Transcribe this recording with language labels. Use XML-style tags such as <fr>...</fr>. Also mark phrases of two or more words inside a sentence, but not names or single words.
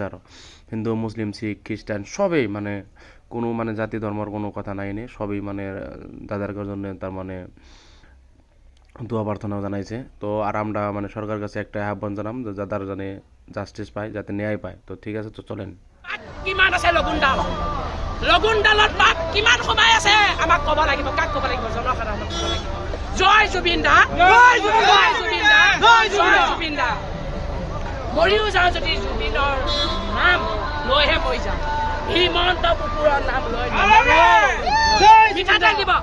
<bn>আর হিন্দু, মুসলিম, শিখ, খ্রিস্টান সবেই মানে কোনো মানে জাতি ধর্মের কোনো কথা নাই নে, সবই মানে দাদার জন্য তার মানে দোয়া প্রার্থনাও জানাইছে। তো আর আমরা মানে সরকারের কাছে একটা আহ্বান জানাম যে যাদের জানে জাস্টিস পায়, যাতে ন্যায় পায়। তো ঠিক আছে, তো চলেন।</bn> <as>কিমান আছে লগুণডালত তাত কিমান সময় আছে আমাক ক'ব লাগিব, কাক ক'ব লাগিব, জনসাধাৰণক ক'ব লাগিব। জয় জুবিন দা, জয় জুবিন দা, জয় জুবিন দা। মৰিও যাওঁ যদি জুবিনৰ নাম লৈহে মৰি যাওঁ, হিমন্ত কুকুৰৰ নাম লৈ মিঠাতেল দিব।</as>